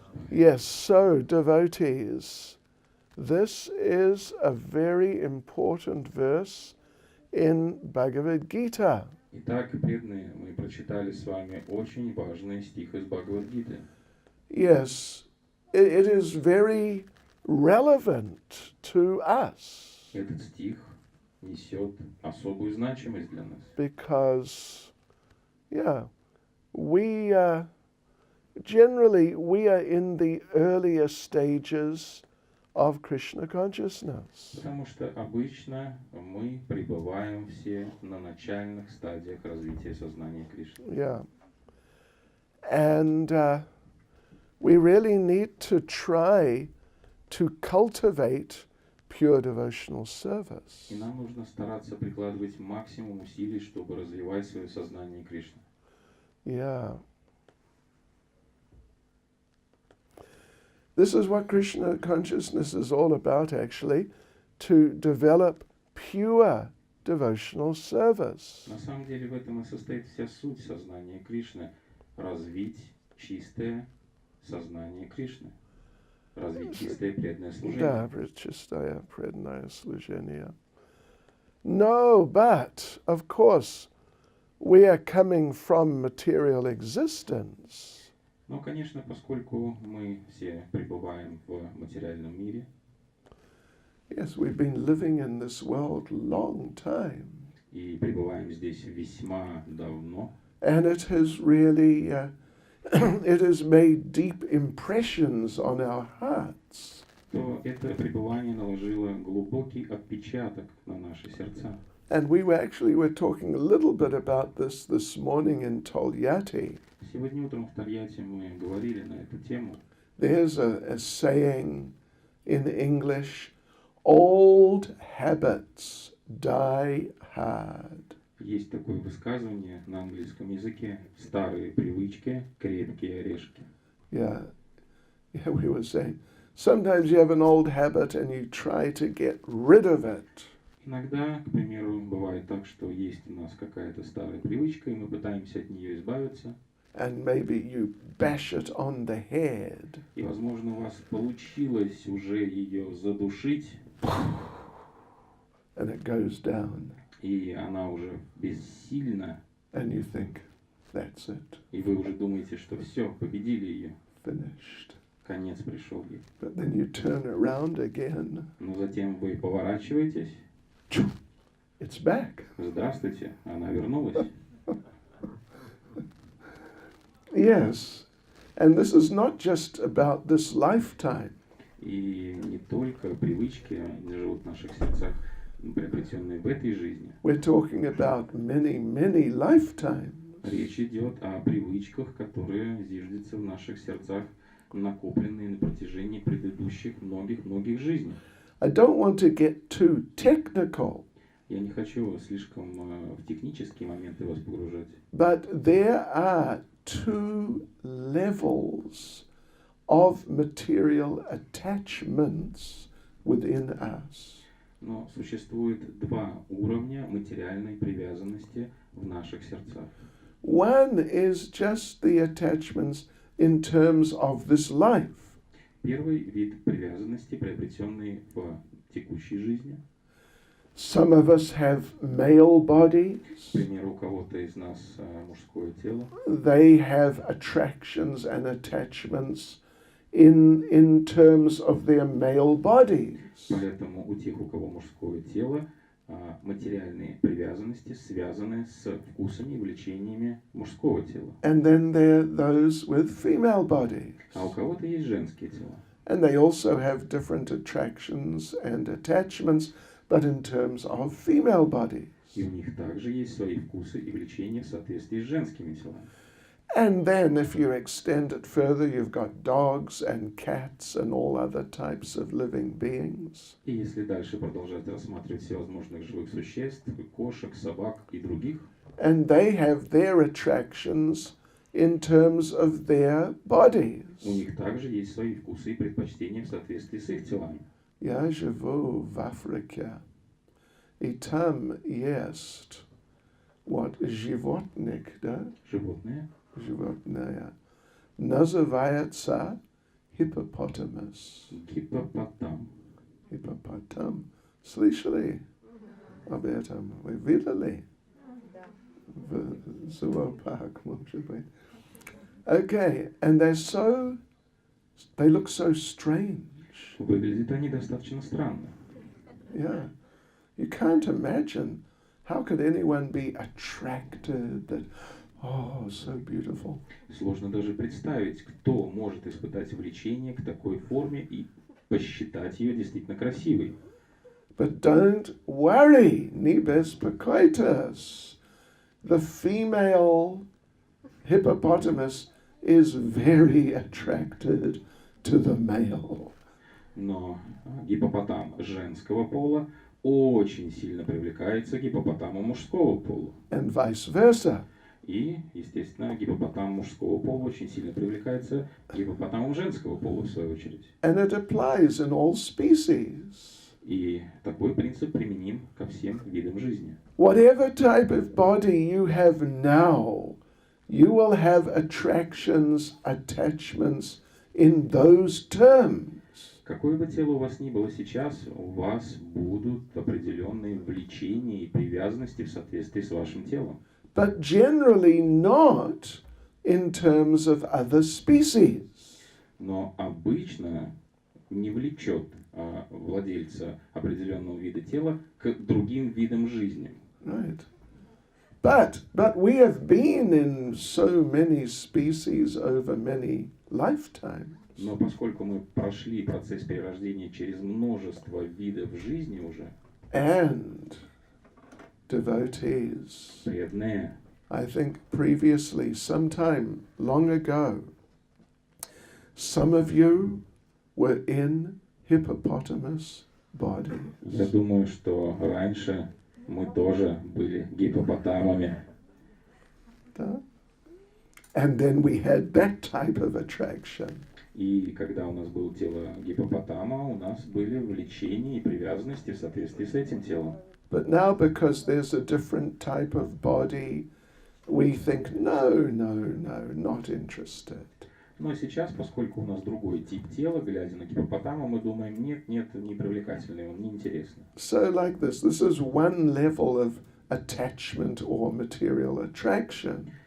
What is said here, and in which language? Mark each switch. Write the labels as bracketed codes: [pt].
[en] Yes, so devotees, this is a very important verse in Bhagavad Gita. [ru] Итак, преданные, мы прочитали с вами очень важный стих из Бхагавад-гиты. [en] Yes, it is very relevant to us. [ru] Этот стих несет особую значимость для нас. [en] Because, we generally are in the earlier stages of Krishna consciousness. [ru] Потому что обычно мы пребываем все на начальных стадиях развития сознания Кришны. [en] Yeah. And we really need to try to cultivate pure devotional service. [ru] И нам нужно стараться прикладывать максимум усилий, чтобы развивать свое сознание Кришны. [en] Yeah. This is what Krishna consciousness is all about, actually, to develop pure devotional service. [ru] На самом деле в этом и состоит вся суть сознания Кришны. Развить чистое сознание Кришны. Развить чистое преданное служение. Да, чистое преданное служение. [en] No, but, of course, we are coming from material existence. [ru] Но, конечно, поскольку мы все пребываем в материальном мире, [en] Yes, we've been living in this world long time. [ru] и пребываем здесь весьма давно, [en] And it has really, it has made deep impressions on our hearts. [ru] то это пребывание наложило глубокий отпечаток на наши сердца. [en] And we were talking a little bit about this morning in Tolyatti. [ru] Сегодня утром в Тольятти мы говорили на эту тему. [en] There's a saying in English, old habits die hard. [ru] Есть такое высказывание на английском языке: старые привычки, крепкие орешки. [en] Yeah, we were saying, sometimes you have an old habit and you try to get rid of it. [ru] Иногда, к примеру, бывает так, что есть у нас какая-то старая привычка, и мы пытаемся от нее избавиться. [en] And maybe you bash it on the head. [ru] И, возможно, у вас получилось уже ее задушить, [en] And it goes down. [ru] и она уже бессильна, [en] And you think, that's it, [ru] и вы уже думаете, что все, победили ее, [en] finished. [ru] конец пришел ей. [en] But then you turn around again. [ru] Но затем вы поворачиваетесь, [en] It's back. [ru] здравствуйте, она вернулась. [en] Yes. And this is not just about this lifetime. [ru] И не только привычки живут в наших сердцах, приобретенные в этой жизни. [en] We're talking about many, many lifetimes. [ru] Речь идет о привычках, которые зиждятся в наших сердцах, накопленные на протяжении предыдущих многих жизней. [en] I don't want to get too technical, [ru] Я не хочу слишком в технические моменты вас погружать. [en] but there are two levels of material attachments within us. [ru] Но существует два уровня материальной привязанности в наших сердцах. [en] One is just the attachments in terms of this life. [ru] Первый вид привязанности, приобретенный в текущей жизни. [en] Some of us have male bodies. [ru] К примеру, у кого-то из нас мужское тело. [en] They have attractions and attachments in terms of their male bodies. [ru] Поэтому у тех, у кого мужское тело, материальные привязанности связаны с вкусами и влечениями мужского тела. [en] And then there are those with female bodies. [ru] А у кого-то есть женские тела. [en] And they also have different attractions and attachments, but in terms of female bodies. [ru] И у них также есть свои вкусы и влечения в соответствии с женскими телами. [en] And then if you extend it further, you've got dogs and cats and all other types of living beings. [ru] И если дальше продолжать рассматривать всевозможных живых существ, кошек, собак и других, [en] And they have their attractions in terms of their bodies. [ru] у них также есть свои вкусы и предпочтения в соответствии с их телами. Я живу в Африке, и там есть животных, да? Животные. Животное. Называется hippopotamus. Гиппопотам. Hippopotam. Слышали об этом? Вы видели? В зоопарк, может быть. [en] Okay, and they look so strange. [ru] Выглядят они достаточно странно. [en] Yeah. You can't imagine how could anyone be attracted that, oh, so beautiful. [ru] Сложно даже представить, кто может испытать влечение к такой форме и посчитать ее действительно красивой. [en] But don't worry, [ru] не беспокойтесь. [en] The female hippopotamus is very attracted to the male. [ru] Но гиппопотам женского пола очень сильно привлекается гиппопотаму мужского пола. [en] And vice versa. [ru] И, естественно, гиппопотам мужского пола очень сильно привлекается гиппопотамом женского пола, в свою очередь. [en] And it applies in all species. [ru] И такой принцип применим ко всем видам жизни. [en] Whatever type of body you have now, you will have attractions, attachments in those terms. [ru] Какое бы тело у вас ни было сейчас, у вас будут определенные влечения и привязанности в соответствии с вашим телом. [en] But generally not in terms of other species. [ru] Но обычно не влечет владельца определенного вида тела к другим видам жизни. [en] Right. But we have been in so many species over many lifetimes. [ru] Но поскольку мы прошли процесс перерождения через множество видов жизни уже, [en] And devotees, [ru] преданные, [en] I think previously, sometime long ago, some of you were in hippopotamus bodies. [ru] я думаю, что раньше мы тоже были гиппопотамами. Да? [en] And then we had that type of attraction. [ru] И когда у нас было тело гиппопотама, у нас были влечения и привязанности в соответствии с этим телом. [en] But now, because there's a different type of body, we think, no, not interested. [ru] Но сейчас, поскольку у нас другой тип тела, глядя на гиппопотама, мы думаем, нет, не привлекательный, он неинтересный. [en] So like this is one level of attachment or material attraction.